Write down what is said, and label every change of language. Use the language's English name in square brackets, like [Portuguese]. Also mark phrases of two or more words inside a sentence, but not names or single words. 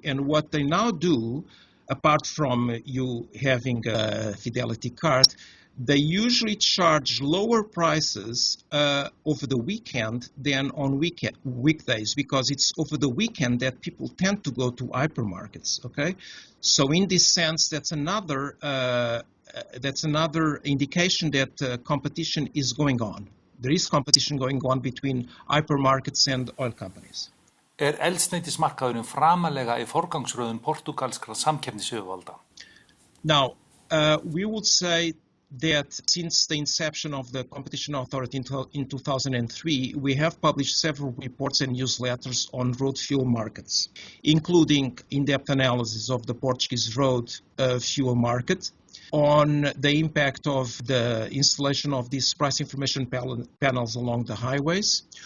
[English] And what they now do, apart from you having a Fidelity card, they usually charge lower prices over the weekend than on weekdays, because it's over the weekend that people tend to go to hypermarkets, okay? So in this sense, that's another indication that competition is going on. There is competition going on between hypermarkets and oil companies. [Icelandic] Eldsneytismarkaðurinn framalega í forgangsröðun portúgalskra samkeppnisyfrvalda? [English] Now, we would say that since the inception of the Competition Authority in 2003, we have published several reports and newsletters on road fuel markets, including in-depth analysis of the Portuguese road fuel market, on the impact of the installation of these price information panels along the highways.